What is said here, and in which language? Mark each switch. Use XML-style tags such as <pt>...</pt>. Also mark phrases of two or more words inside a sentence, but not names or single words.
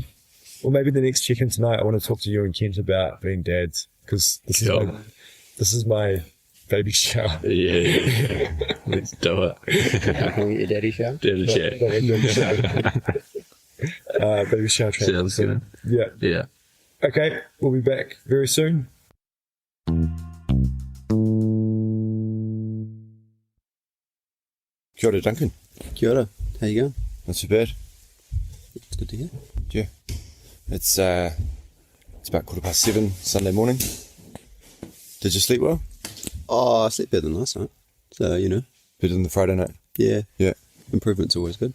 <en>Well, maybe the next check-in tonight, I want to talk to you and Kent about being dads, because this is my baby shower. Yeah. Let's do it. Can we get your daddy shower? Daddy chat. Baby shower training. Sounds good. Yeah. Yeah. Okay, we'll be back very soon.</en> <mi>Kia ora, Duncan. Kia ora.</mi> <en>How you going? Not too bad. It's good to hear. Yeah. It's It's about 7:15 Sunday morning. Did you sleep well? Oh, I slept better than last night. So, Better than the Friday night? Yeah. Yeah. Improvement's always good.</en>